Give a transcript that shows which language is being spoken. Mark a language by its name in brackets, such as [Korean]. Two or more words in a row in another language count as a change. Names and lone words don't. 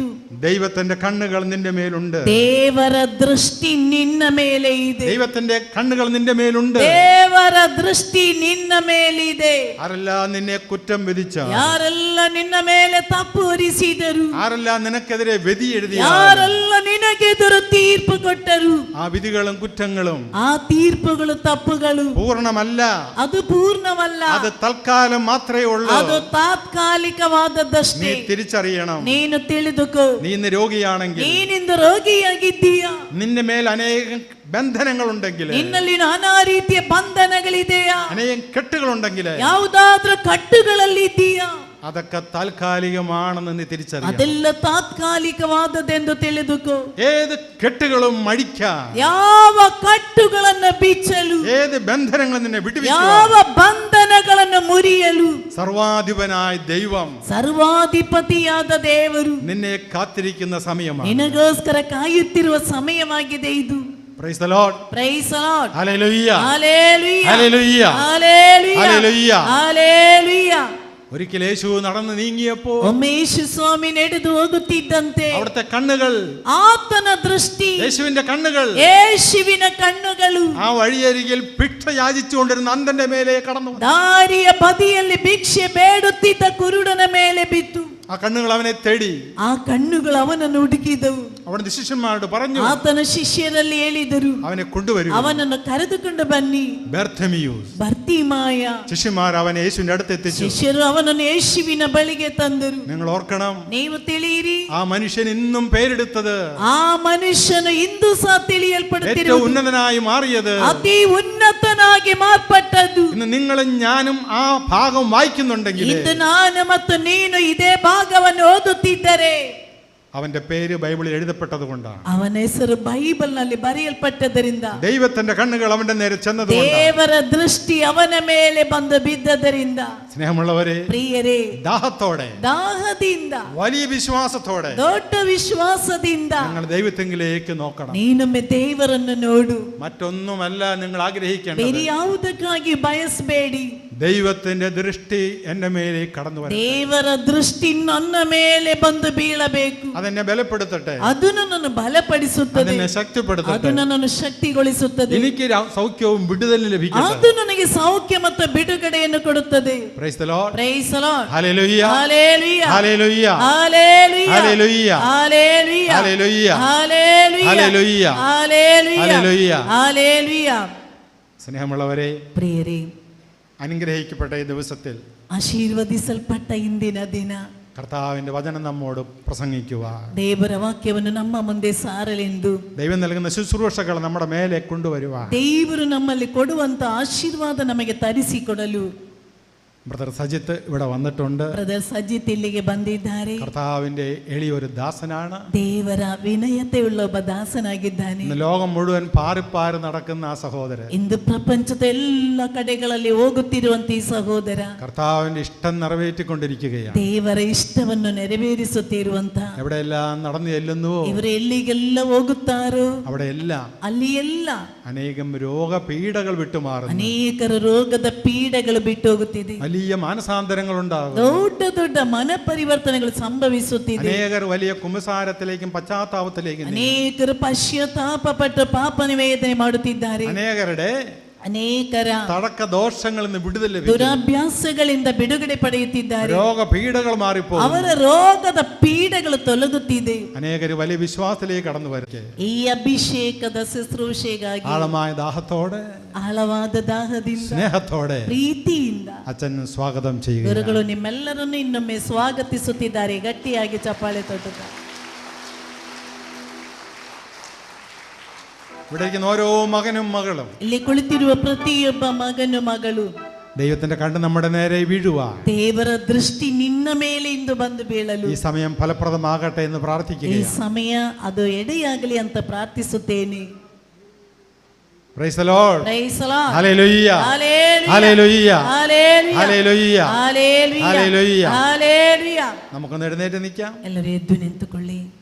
[Malayalam] ദൈവത്തിന്റെ കണ്ണുകൾ നിന്റെ മേലുണ്ട്. [Kannada] ದೇವರ ದೃಷ್ಟಿ ನಿನ್ನ ಮೇಲೆ ಇದೆ. [Malayalam] ദൈവത്തിന്റെ കണ്ണുകൾ നിന്റെ മേലുണ്ട്. [Kannada] ದೇವರ ದೃಷ್ಟಿ ನಿನ್ನ ಮೇಲಿದೆ. [Malayalam] ആരെല്ലാം നിന്നെ കുറ്റം വിധിച്ച, [Kannada] ಯಾರೆಲ್ಲ ನಿನ್ನ ಮೇಲೆ ತಪ್ಪು ಹೊರಿಸಿದರು, [Malayalam] ആരെല്ലാം നിനക്കെതിരെ വിധി എഴുതിയ, [Kannada] ಯಾರೆಲ್ಲ ನಿನಗೆ ನನಗೆದುರು ತೀರ್ಪು ಕೊಟ್ಟರು. [Malayalam] ആ വിധികളും കുറ്റങ്ങളും [Kannada] ಆ ತೀರ್ಪುಗಳು ತಪ್ಪುಗಳು [Malayalam] പൂർണ്ണമല്ല, [Kannada] ಅದು ಪೂರ್ಣವಲ್ಲ, [Malayalam] അത് തൽക്കാലം മാത്രമേ ഉള്ളൂ. [Kannada] ಅದು ತಾತ್ಕಾಲಿಕವಾದದ್ದಷ್ಟೇ. [Malayalam] നീ തിരിച്ചറിയണം. [Kannada] ನೀನು ತಿಳಿದುಕೋ, [Malayalam] നീ ഇന്ന് രോഗിയാണെങ്കിൽ, [Kannada] ನೀನಿಂದು ರೋಗಿಯಾಗಿದ್ದೀಯಾ, [Malayalam] നിന്റെ മേൽ അനേകം ബന്ധനങ്ങളുണ്ടെങ്കിൽ, [Kannada] ನಿನ್ನಲ್ಲಿ ನಾನಾ ರೀತಿಯ ಬಂಧನಗಳಿದೆಯಾ, [Malayalam] അനേകം കെട്ടുകളുണ്ടെങ്കിൽ, [Kannada] ಯಾವುದಾದ್ರೂ ಕಟ್ಟುಗಳಲ್ಲಿ ಇದೆಯಾ, [Malayalam] അതൊക്കെ താൽക്കാലികമാണെന്ന് നീ തിരിച്ചറിയണം. [Kannada] ಅದೆಲ್ಲ ತಾತ್ಕಾಲಿಕವಾದದೆಂದು ತಿಳಿದುಕೋ. [Malayalam] ഏത് കെട്ടുകളും മടിക്കാൻ, [Kannada] ಯಾವ ಕಟ್ಟುಗಳನ್ನು ಬಿಚ್ಚಲು, [Malayalam] ഏത് ബന്ധനങ്ങളും നിന്നെ [Kannada] ಯಾವ [Malayalam] വിടുവിക്കാൻ [Kannada] ಬಂಧನಗಳನ್ನು ಮುರಿಯಲು [Malayalam] സർവാധിപനായ ദൈവം, [Kannada] ಸರ್ವಾಧಿಪತಿಯಾದ ದೇವರು [Malayalam] നിന്നെ കാത്തിരിക്കുന്ന സമയമാണ്. [Kannada] ನಿನಗೋಸ್ಕರ ಕಾಯುತ್ತಿರುವ ಸಮಯವಾಗಿದೆ ಇದು. [English] Praise the Lord. Praise the Lord. Hallelujah. Hallelujah. Hallelujah. Hallelujah. Hallelujah. Hallelujah. [Malayalam] ഒരിക്കൽ യേശു നടന്നു നീങ്ങിയപ്പോ [Kannada] ಒಮ್ಮೆ ಯೇಸು ಸ್ವಾಮಿ ನಡೆದು ಹೋಗುತ್ತಿದ್ದಂತೆ [Malayalam] അവിടുത്തെ കണ്ണുകൾ, [Kannada] ಆತನ ದೃಷ್ಟಿ, [Malayalam] യേശുവിന്റെ കണ്ണുകൾ [Kannada] ಯೇಸುವಿನ ಕಣ್ಣುಗಳು [Malayalam] ആ വഴിയരികിൽ ഭിക്ഷ യാചിച്ചുകൊണ്ടിരുന്ന അന്ധന്റെ മേലെ കടന്നു. [Kannada] ದಾರಿಯ ಬದಿಯಲ್ಲಿ ಭಿಕ್ಷೆ ಬೇಡುತ್ತಿದ್ದ ಕುರುಡನ ಮೇಲೆ ಬಿತ್ತು. [Malayalam] ആ കണ്ണുകൾ അവനെ തേടി. [Kannada] ಆ ಕಣ್ಣುಗಳು ಅವನನ್ನು ಹುಡುಕಿದವು. [Malayalam] അവിടുത്തെ ശിഷ്യന്മാരോട് പറഞ്ഞു, [Kannada] ಆತನ ಶಿಷ್ಯರಲ್ಲಿ ಹೇಳಿದರು, [Malayalam] അവനെ കൊണ്ടുവരൂ. [Kannada] ಅವನನ್ನು ಕರೆದುಕೊಂಡು ಬನ್ನಿ. [Malayalam] ബർഥമിയൂസ്, [Kannada] ಬರ್ತಿಮಾಯ. [Malayalam] ശിഷ്യന്മാർ അവനെ യേശുവിന്റെ അടുത്ത് എത്തിച്ചു. [Kannada] ಶಿಷ್ಯರು ಅವನನ್ನು ಯೇಸುವಿನ ಬಳಿಗೆ ತಂದರು. [Malayalam] നിങ്ങൾ ഓർക്കണം, [Kannada] ನೀವು ತಿಳಿಯಿರಿ, [Malayalam] ആ മനുഷ്യൻ ഇന്നും പേരെടുത്തത്, [Kannada] ಆ ಮನುಷ್ಯನು ಇಂದು ಸಹ [Malayalam] ഏറ്റവും [Kannada] ತಿಳಿಯಲ್ಪಡುತ್ತಿರುವುದು, [Malayalam] ഉന്നതനായി മാറിയത്, [Kannada] ಅತಿ ಉನ್ನತನಾಗಿ ಮಾರ್ಪಟ್ಟದ್ದು. [Malayalam] ഇന്ന് നിങ്ങളും ഞാനും ആ ഭാഗം വായിക്കുന്നുണ്ടെങ്കിൽ [Kannada] ಇಂದು ನಾನು ಮತ್ತು ನೀನು ಇದೇ ಭಾಗವನ್ನು ಓದುತ್ತಿದ್ದರೆ [Malayalam] അവന്റെ പേര് ബൈബിളിൽ എഴുതപ്പെട്ടത് കൊണ്ടാണ്. [Kannada] ಅವನ ಹೆಸರು ಬೈಬಲ್ ನಲ್ಲಿ ಬರೆಯಲ್ಪಟ್ಟದರಿಂದ, [Malayalam] ദൈവത്തിന്റെ കണ്ണുകൾ അവന്റെ നേരെ ചെന്നതുകൊണ്ടാണ്. [Kannada] ದೇವರ ದೃಷ್ಟಿ ಅವನ ಮೇಲೆ ಬಂದು ಬಿದ್ದದರಿಂದ. [Malayalam] സ്നേഹമുള്ളവരെ, [Kannada] ಪ್ರಿಯರೇ, [Malayalam] ദാഹത്തോടെ, [Kannada] ದಾಹದಿಂದ, [Malayalam] വലിയ വിശ്വാസത്തോടെ [Kannada] ದೊಡ್ಡ ವಿಶ್ವಾಸದಿಂದ [Malayalam] നിങ്ങൾ ദൈവത്തെങ്കിലേക്ക് നോക്കണം. [Kannada] ನೀನೊಮ್ಮೆ ದೇವರನ್ನು ನೋಡು. [Malayalam] മറ്റൊന്നുമല്ല നിങ്ങൾ [Kannada] ಬೇರೆ [Malayalam] ആഗ്രഹിക്കേണ്ടത്, [Kannada] ಯಾವುದಕ್ಕಾಗಿ ಬಯಸಬೇಡಿ. [Malayalam] ദൈവത്തിന്റെ ദൃഷ്ടി എന്റെ മേലെ കടന്നു വരണം. [Kannada] ದೇವರ ದೃಷ್ಟಿ ನನ್ನ ಮೇಲೆ ಬಂದು ಬೀಳಬೇಕು. [Malayalam] അതെന്നെ ബലപ്പെടുത്തട്ടെ, [Kannada] ಅದು ನನ್ನನ್ನು ಬಲಪಡಿಸುತ್ತದೆ, [Malayalam] അതെന്നെ [Kannada] ಅದು [Malayalam] ശക്തിപ്പെടുത്തട്ടെ, [Kannada] ನನ್ನನ್ನು ಶಕ್ತಿಗೊಳಿಸುತ್ತದೆ, [Malayalam] എനിക്ക് സൗഖ്യവും വിടുതലും ലഭിക്കട്ടെ. [Kannada] ಅದು ನನಗೆ ಸೌಖ್ಯ ಮತ್ತು ಬಿಡುಗಡೆಯನ್ನು ಕೊಡುತ್ತದೆ. [English] Praise the Lord. Praise the Lord. Hallelujah. Hallelujah. Hallelujah. Hallelujah. Hallelujah. Hallelujah. Hallelujah. Hallelujah. Hallelujah. Hallelujah. Hallelujah. Hallelujah. [Malayalam] സ്നേഹമുള്ളവരെ, പ്രിയരേ, അനുഗ്രഹിക്കപ്പെട്ട ഈ ദിവസത്തിൽ [Kannada] ಆಶೀರ್ವದಿಸಲ್ಪಟ್ಟ ಇಂದಿನ ದಿನ [Malayalam] കർത്താവിന്റെ വചനം നമ്മോട് പ്രസംഗിക്കുക, [Kannada] ದೇವರ ವಾಕ್ಯವನ್ನು ನಮ್ಮ ಮುಂದೆ ಸಾರಲೆಂದು [Malayalam] ദൈവം നൽകുന്ന ശുശ്രൂഷകൾ നമ്മുടെ മേലെ കൊണ്ടുവരുക. [Kannada] ದೇವರು ನಮ್ಮಲ್ಲಿ ಕೊಡುವಂತ ಆಶೀರ್ವಾದ ನಮಗೆ ತರಿಸಿಕೊಡಲು [Malayalam] ബ്രദർ സജിത്ത് ഇവിടെ വന്നിട്ടുണ്ട്. [Kannada] ಬ್ರದರ್ ಸಜಿತ್ ಇಲ್ಲಿಗೆ ಬಂದಿದ್ದಾರೆ. [Malayalam] കർത്താവിന്റെ എളിയൊരു ദാസനാണ്. [Kannada] ದೇವರ ವಿನಯತೆಯುಳ್ಳ ಒಬ್ಬ ದಾಸನಾಗಿದ್ದಾನೆ. [Malayalam] ഇന്ന് ലോകം മുഴുവൻ പാറിപ്പാറി നടക്കുന്ന ആ സഹോദരൻ, [Kannada] ಇಂದು ಪ್ರಪಂಚದ ಎಲ್ಲ ಕಡೆಗಳಲ್ಲಿ ಹೋಗುತ್ತಿರುವಂತ ಈ ಸಹೋದರ [Malayalam] കർത്താവിന്റെ ഇഷ്ടം നിറവേറ്റിക്കൊണ്ടിരിക്കുകയാണ്. [Kannada] ದೇವರ ಇಷ್ಟವನ್ನು ನೆರವೇರಿಸುತ್ತಿರುವಂತ, [Malayalam] എവിടെയെല്ലാം നടന്നു ചെല്ലുന്നുവോ [Kannada] ಇವರು ಎಲ್ಲಿಗೆಲ್ಲ ಹೋಗುತ್ತಾರೋ [Malayalam] അവിടെയെല്ലാം [Kannada] ಅಲ್ಲಿ ಎಲ್ಲ [Malayalam] അനേകം രോഗപീഠകൾ വിട്ടുമാറുന്നു. [Kannada] ಅನೇಕರ ರೋಗದ ಪೀಡೆಗಳು ಬಿಟ್ಟು ಹೋಗುತ್ತಿದೆ. [Malayalam] വലിയ മാനസാന്തരങ്ങൾ ഉണ്ടാകും. [Kannada] ದೊಡ್ಡ ದೊಡ್ಡ ಮನ ಪರಿವರ್ತನೆಗಳು ಸಂಭವಿಸುತ್ತಿದೆ. [Malayalam] അനേകർ വലിയ കുമ്പസാരത്തിലേക്കും പശ്ചാത്താപത്തിലേക്കും, [Kannada] ಅನೇಕರು ಪಶ್ಚಾತ್ತಾಪ ಪಟ್ಟು ಪಾಪ ನಿವೇದನೆ ಮಾಡುತ್ತಿದ್ದಾರೆ. [Malayalam] അനേകരുടെ [Kannada] ಅನೇಕರ [Malayalam] തടക്ക ദോഷങ്ങളിൽ നിന്ന് വിടുതൽ ലഭിക്കും. [Kannada] ದುರಾಭ್ಯಾಸಗಳಿಂದ ಬಿಡುಗಡೆ ಪಡೆಯುತ್ತಿದ್ದಾರೆ. [Malayalam] രോഗപീഠകൾ മാറിപ്പോകും. [Kannada] ಅವರ ರೋಗದ ಪೀಡೆಗಳು ತೊಲಗುತ್ತಿದೆ. [Malayalam] അനേകർ വലിയ വിശ്വാസത്തിലേക്ക് കടന്നു വരട്ടെ. [Kannada] ಈ ಅಭಿಷೇಕದ ಶುಶ್ರೂಷೆಗಾಗಿ [Malayalam] ആഴമായ ദാഹത്തോടെ, [Kannada] ಆಳವಾದ ದಾಹದಿಂದ, [Malayalam] സ്നേഹത്തോടെ [Kannada] ಪ್ರೀತಿಯಿಂದ [Malayalam] അച്ഛൻ സ്വാഗതം ചെയ്യുക. [Kannada] ಗುರುಗಳು ನಿಮ್ಮೆಲ್ಲರನ್ನು ಇನ್ನೊಮ್ಮೆ ಸ್ವಾಗತಿಸುತ್ತಿದ್ದಾರೆ. ಗಟ್ಟಿಯಾಗಿ ಚಪ್ಪಾಳೆ ತಟ್ಟುತ್ತಾರೆ. [Malayalam] ഇവിടെ ഇരിക്കുന്ന ഓരോ മകനും മകളും, [Kannada] ಇಲ್ಲಿ ಕುಳಿತಿರುವ ಪ್ರತಿಯೊಬ್ಬ ಮಗನು ಮಗಳು, [Malayalam] ദൈവത്തിന്റെ കണ്ണ് നമ്മുടെ നേരെ വീഴുക. [Kannada] ದೇವರ ದೃಷ್ಟಿ ನಿನ್ನ ಮೇಲೆ ಇಂದು ಬಂದು ಬೀಳಲು [Malayalam] ഈ സമയം ഫലപ്രദമാകട്ടെ എന്ന് [Kannada] ಈ [Malayalam] പ്രാർത്ഥിക്കുകയാണ്. [Kannada] ಸಮಯ ಅದು ಎಡೆಯಾಗಲಿ ಅಂತ ಪ್ರಾರ್ಥಿಸುತ್ತೇನೆ. [English] Praise the Lord. Praise the Lord. Hallelujah. Hallelujah. Hallelujah. Hallelujah. Hallelujah. Hallelujah. Hallelujah. Hallelujah. [Malayalam] നമുക്കൊന്ന് എഴുന്നേറ്റ് നിൽക്കാം. [Kannada] ಎಲ್ಲರೂ ಎದ್ದು ನಿಂತುಕೊಳ್ಳಿ.